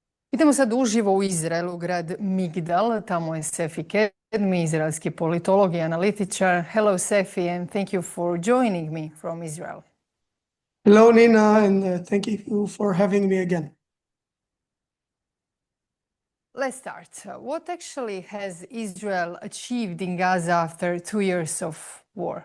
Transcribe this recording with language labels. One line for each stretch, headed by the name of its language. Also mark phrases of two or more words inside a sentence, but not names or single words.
Serbian: Idemo sad uživo u Izraelu, grad Migdal. Tamo je Sefi Kedmi, izraelski politolog i analitičar.
English: Hello, Sefi, and thank you for joining me from Israel. Hello, Nina, and thank you for having me again. Let's start. What actually has Israel achieved in Gaza after 2 years of war?